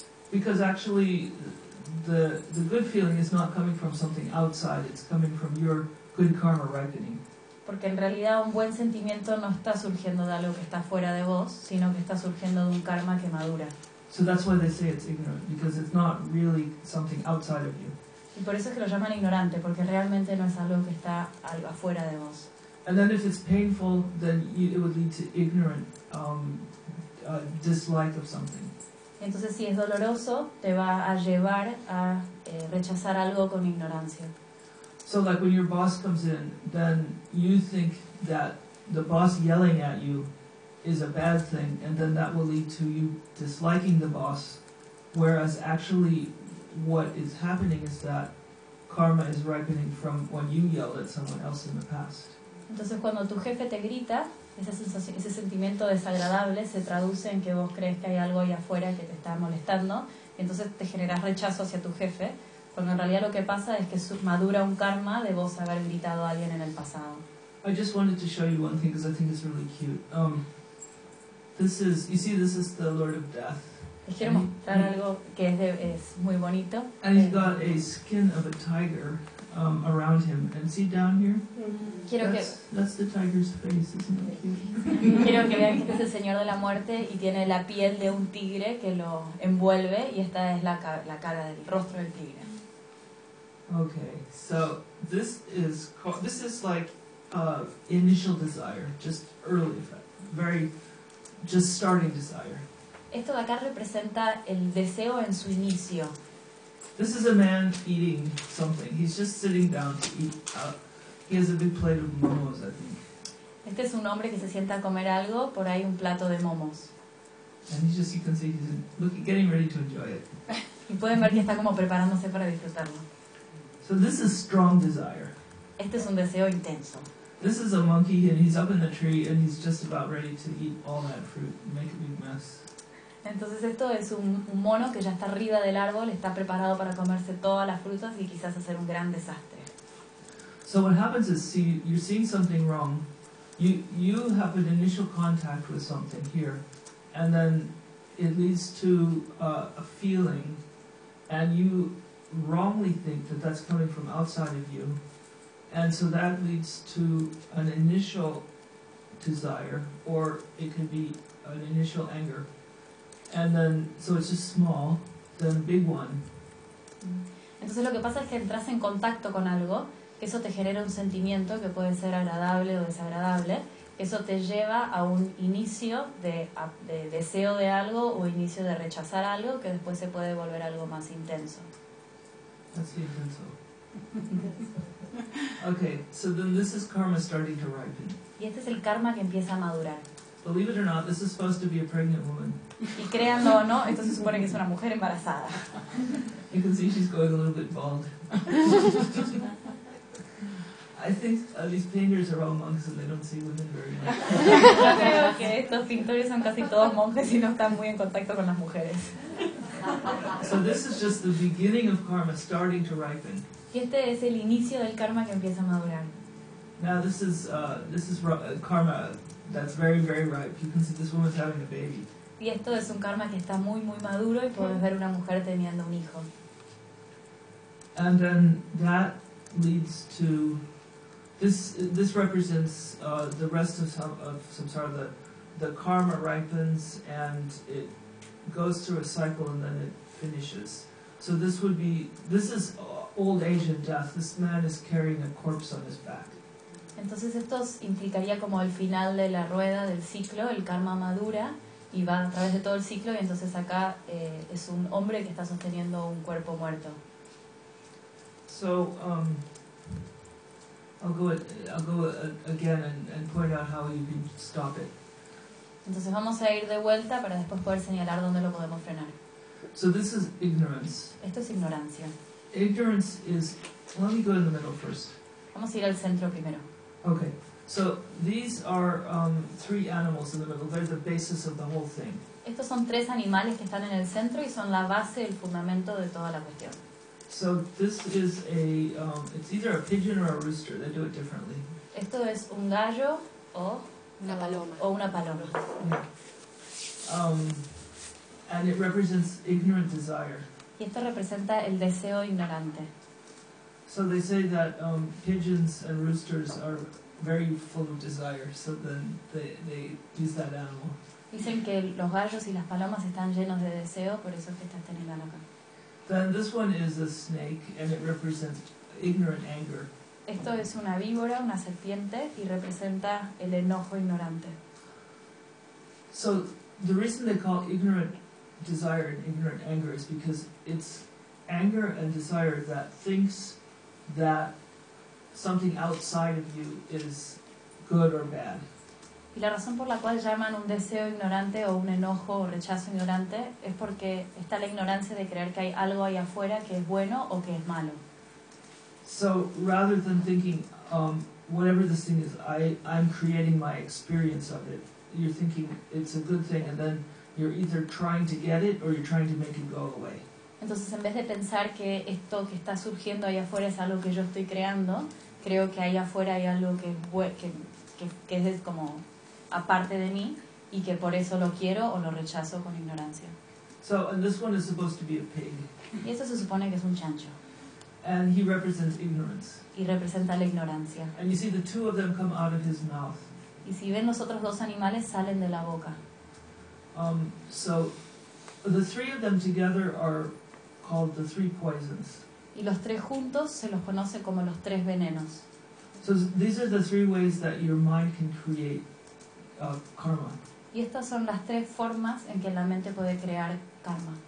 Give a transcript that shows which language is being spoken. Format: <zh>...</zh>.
<en>Because actually, the good feeling is not coming from something outside; it's coming from your good karma ripening.</en> <es>Porque en realidad un buen sentimiento no está surgiendo de algo que está fuera de vos, sino que está surgiendo de un karma que madura.</es> <en>So that's why they say it's ignorant, because it's not really something outside of you.</en> <es>Y por eso es que lo llaman ignorante, porque realmente no es algo que está algo afuera de vos.</es> <en>And then if it's painful, then it would lead to ignorant dislike of something.</en> <es>Entonces si es doloroso, te va a llevar a rechazar algo con ignorancia.</es> <en>So like when your boss comes in, then you think that the boss yelling at you is a bad thing, and then that will lead to you disliking the boss, whereas actually what is happening is that karma is ripening from when you yelled at someone else in the past.</en> <es>Entonces cuando tu jefe te grita, esa sensación, ese sentimiento desagradable se traduce en que vos crees que hay algo ahí afuera que te está molestando, y entonces te generas rechazo hacia tu jefe. Cuando en realidad lo que pasa es que madura un karma de vos haber gritado a alguien en el pasado.</es> <en>I just wanted to show you one thing because I think it's really cute. This is, you see, this is the Lord of Death.</en> <es>Les quiero mostrar algo que es muy bonito.</es> <en>And he's got a skin of a tiger around him. And see down here? That's the tiger's face, isn't it cute?</en> <es>Quiero que vean que este es el Señor de la Muerte y tiene la piel de un tigre que lo envuelve, y esta es la cara del rostro del tigre.</es> <en>Okay, so this is like initial desire, just early effect, very just starting desire.</en> <es>Esto de acá representa el deseo en su inicio.</es> <en>This is a man eating something. He's just sitting down to eat. He has a big plate of momos, I think.</en> <es>Este es un hombre que se sienta a comer algo, por ahí un plato de momos.</es> <en>And he's just, you can see, he's looking, getting ready to enjoy it.</en> <es>Y pueden ver que está como preparándose para disfrutarlo.</es> <en>So this is strong desire.</en> <es>Este es un deseo intenso.</es> <en>This is a monkey and he's up in the tree and he's just about ready to eat all that fruit and make a big mess.</en> <es>Entonces esto es un mono que ya está arriba del árbol, está preparado para comerse todas las frutas y quizás hacer un gran desastre.</es> <en>So what happens is, see, you're seeing something wrong. You have an initial contact with something here, and then it leads to a feeling, and you wrongly think that that's coming from outside of you, and so that leads to an initial desire, or it could be an initial anger, and then so it's just small, then big one.</en> <es>Entonces lo que pasa es que entras en contacto con algo, eso te genera un sentimiento que puede ser agradable o desagradable, eso te lleva a un inicio de deseo de algo o inicio de rechazar algo que después se puede volver algo más intenso.</es> <en>That's the</en> <es>intenso.</es> <en>Okay, so then this is karma starting to ripen.</en> <es>Y este es el karma que empieza a madurar.</es> <en>Believe it or not, this is supposed to be a pregnant woman.</en> <es>Y créanlo o no, esto se supone que es una mujer embarazada.</es> <en>You can see she's going a little bit bald. I think these painters are all monks and they don't see women very much.</en> <es>Yo creo que estos pintores son casi todos monjes y no están muy en contacto con las mujeres.</es> <en>So this is just the beginning of karma starting to ripen.</en> <es>Y este es el inicio del karma que empieza a madurar.</es> <en>Now this is karma that's very, very ripe. You can see this woman's having a baby.</en> <es>Y esto es un karma que está muy, muy maduro y puedes ver una mujer teniendo un hijo.</es> <en>And then that leads to this represents the rest of samsara. The karma ripens and it goes through a cycle and then it finishes. So this is old age and death. This man is carrying a corpse on his back.</en> <es>Entonces esto implicaría como el final de la rueda del ciclo, el karma madura y va a través de todo el ciclo y entonces acá es un hombre que está sosteniendo un cuerpo muerto.</es> <en>So I'll go again and point out how you can stop it.</en> <es>Entonces vamos a ir de vuelta para después poder señalar dónde lo podemos frenar.</es> <en>So this is ignorance.</en> <es>Esto es ignorancia.</es> <en>Ignorance is, let me go in the middle first.</en> <es>Vamos a ir al centro primero.</es> <en>Okay, so these are three animals in the middle. They're the basis of the whole thing.</en> <es>Estos son tres animales que están en el centro y son la base, el fundamento de toda la cuestión.</es> <en>So this is a, it's either a pigeon or a rooster. They do it differently.</en> <es>Esto es un gallo o una paloma. O una paloma.</es> <en>Yeah. And it represents ignorant desire.</en> <es>Y esto representa el deseo ignorante.</es> <en>So they say that pigeons and roosters are very full of desire. So then they use that animal.</en> <es>Dicen que los gallos y las palomas están llenos de deseo, por eso es que está teniendo acá.</es> <en>Then this one is a snake, and it represents ignorant anger.</en> <es>Esto es una víbora, una serpiente, y representa el enojo ignorante.</es> <en>So the reason they call ignorant desire and ignorant anger is because it's anger and desire that thinks that something outside of you is good or bad.</en> <es>Y la razón por la cual llaman un deseo ignorante o un enojo o rechazo ignorante es porque está la ignorancia de creer que hay algo ahí afuera que es bueno o que es malo.</es> <en>So rather than thinking whatever this thing is, I'm creating my experience of it, you're thinking it's a good thing, and then you're either trying to get it or you're trying to make it go away.</en> <es>Entonces, en vez de pensar que esto que está surgiendo ahí afuera es algo que yo estoy creando, creo que ahí afuera hay algo que es como aparte de mí y que por eso lo quiero o lo rechazo con ignorancia.</es> <en>So, and this one is supposed to be a pig.</en> <es>Y esto se supone que es un chancho.</es> <en>And he represents ignorance.</en> <es>Y representa la ignorancia.</es> <en>And you see the two of them come out of his mouth.</en> <es>Y si ven los otros dos animales salen de la boca.</es> <en>So the three of them together are called the three poisons.</en> <es>Y los tres juntos se los conoce como los tres venenos.</es> <en>So these are the three ways that your mind can create karma.</en> <es>Y estas son las tres formas en que la mente puede crear karma.</es>